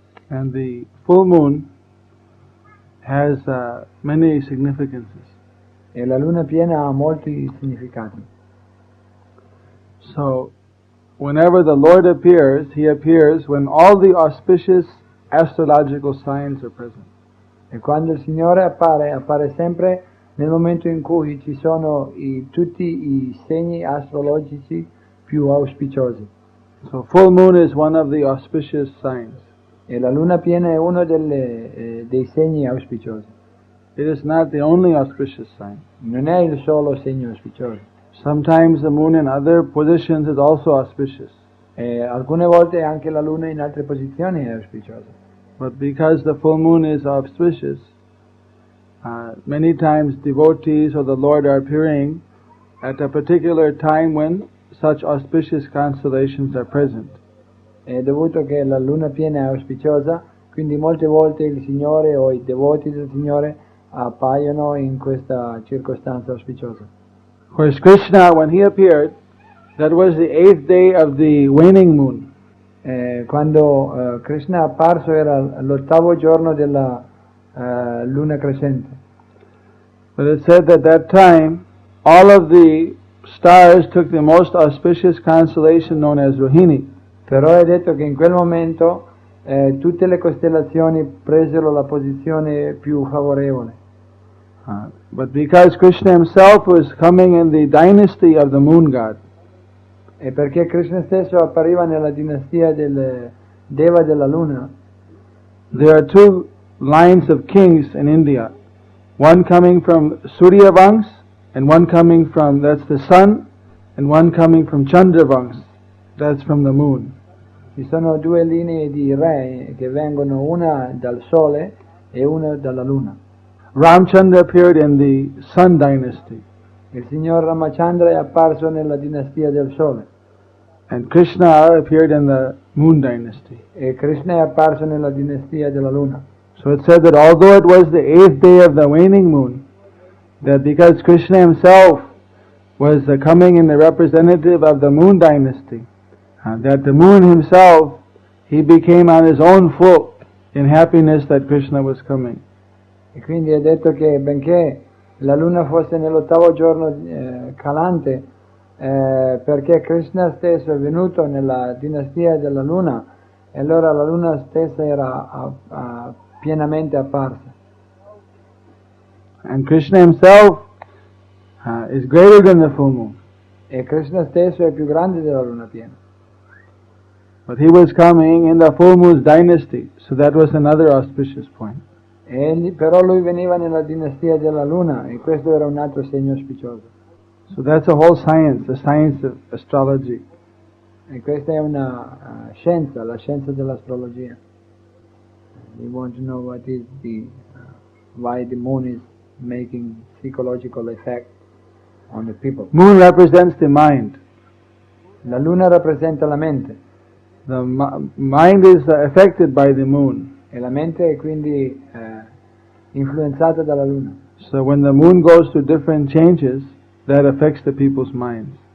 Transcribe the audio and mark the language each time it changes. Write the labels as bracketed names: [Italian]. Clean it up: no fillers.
[English] And the full moon has many significances. [Italian] E la luna piena ha molti significati. [English] So, whenever the Lord appears, He appears when all the auspicious astrological signs are present. [Italian] E quando il Signore appare sempre nel momento in cui ci sono tutti i segni astrologici più auspiciosi. [English] So, full moon is one of the auspicious signs. [Italian] E la luna piena è uno dei segni auspiciosi. [English] It is not the only auspicious sign. [Italian] Non è il solo segno auspicioso. [English] Sometimes the moon in other positions is also auspicious. [Italian] E alcune volte anche la luna in altre posizioni è auspiciosa. [English] But because the full moon is auspicious, many times devotees or the Lord are appearing at a particular time when such auspicious constellations are present. [Italian] È dovuto che la luna piena è auspiciosa, quindi molte volte il Signore o i devoti del Signore appaiono in questa circostanza auspiciosa. [English] Whereas Krishna, when he appeared, That was the 8th day of the waning moon. [Italian] Quando Krishna è apparso era l'8º giorno della luna crescente. [English] But it said that that time all of the stars took the most auspicious constellation known as Rohini. [Italian] Però è detto che in quel momento tutte le costellazioni presero la posizione più favorevole. [English] But because Krishna himself was coming in the dynasty of the moon god, [Italian] E perché Krishna stesso appariva nella dinastia del Deva della Luna, [English] there are two lines of kings in India. One coming from Surya Vansh, and one coming from, that's the sun, and one coming from Chandra Vansh, that's from the moon. [Italian] ci sono due linee di re che vengono, una dal Sole e una dalla Luna. [English] Ramchandra appeared in the sun dynasty, [Italian] Il signor Ramachandra è apparso nella dinastia del Sole [English] and Krishna appeared in the moon dynasty. [Italian] e Krishna è apparso nella dinastia della Luna. [English] So it said that although it was the 8th day of the waning moon, that because Krishna himself was coming in the representative of the moon dynasty, that the moon himself, he became on his own foot in happiness that Krishna was coming. [Italian] E quindi è detto che benché la Luna fosse nell'8º giorno calante, perché Krishna stesso è venuto nella dinastia della Luna, e allora la Luna stessa era pienamente apparsa. [English] And Krishna himself is greater than the full moon. [Italian] E Krishna stesso è più grande della Luna piena. [English] But he was coming in the full moon's dynasty, so that was another auspicious point. [Italian] Però lui veniva nella dinastia della Luna, e questo era un altro segno auspicioso. [English] So that's a whole science, the science of astrology. [Italian] E questa è una scienza, la scienza dell'astrologia. [English] We want to know what is why the moon is making psychological effect on the people. Moon represents the mind. [Italian] La Luna rappresenta la mente, [English] The mind is affected by the moon. [Italian] e la mente è quindi influenzata dalla Luna. [English] So when the moon goes through different changes, that affects the people's minds.